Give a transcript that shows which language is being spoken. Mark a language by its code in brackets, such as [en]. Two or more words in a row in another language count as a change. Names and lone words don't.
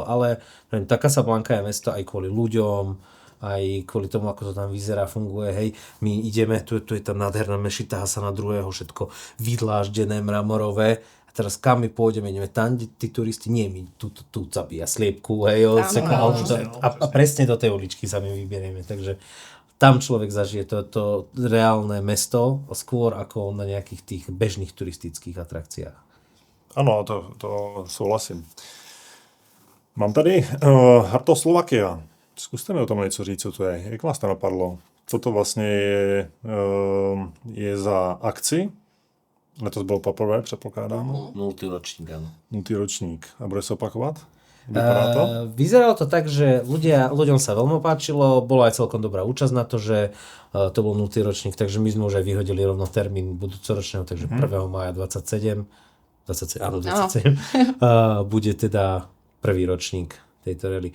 [sk] Ale neviem, tá Casablanca je mesto aj kvôli ľuďom, aj kvôli tomu, ako to tam vyzerá, funguje, hej, my ideme, tu je tá nádherná mešita Hasana II, všetko vydláždené, mramorové, a teraz kam my pôjdeme, ideme tam, tí turisti, nie, my tu zabíja sliepku, hej, a presne do tej uličky sa my vyberieme, takže tam človek zažije to reálne mesto, skôr ako na nejakých tých bežných turistických atrakciách. [cs] Ano, to souhlasím. Mám tady Harto Slovakia. Zkuste mi o tom něco říct, co to je. Jak vás to napadlo? Co to vlastně je za akci? Letos bylo poprvé, předpokládám. [sk] Multiročník, áno. [cs] Multiročník. A bude se opakovat? Vypadá to? [sk] Vyzeralo to tak, že ľuďom sa veľmi páčilo, bola aj celkom dobrá účasť na to, že to bol multiročník, takže my sme už aj vyhodili rovno termín budúcoročného, takže 1. mája 27 bude teda prvý ročník tejto rally.